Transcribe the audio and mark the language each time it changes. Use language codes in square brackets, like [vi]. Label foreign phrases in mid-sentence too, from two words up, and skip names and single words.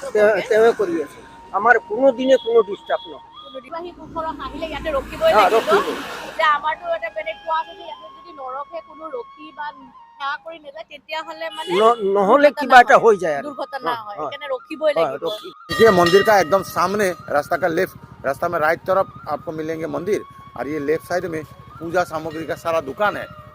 [as] তেওঁৱে কৰি আছে। আমাৰ কোনোদিনে কোনো ডিষ্টাৰ্ব নহয়। দিবাহী পুৰুষক আহিলে ইয়াতে ৰখিবই লাগিব। যে আমাৰতো এটা বেলেগ কোৱা আছে যে ইয়াতে যদি নৰখে কোনো ৰখি বা সেৱা কৰি নেযায় তেতিয়াহ'লে মানে নহ'লে কিবা এটা হৈ যায়, দুৰ্ঘটনা হয়, সেইকাৰণে ৰখিবই লাগিব। [hi] देखिए मंदिर का एकदम सामने रास्ता का लेफ्ट, रास्ता में राइट तरफ आपको मिलेंगे मंदिर, और ये लेफ्ट साइड में पूजा सामग्री का सारा दुकान है।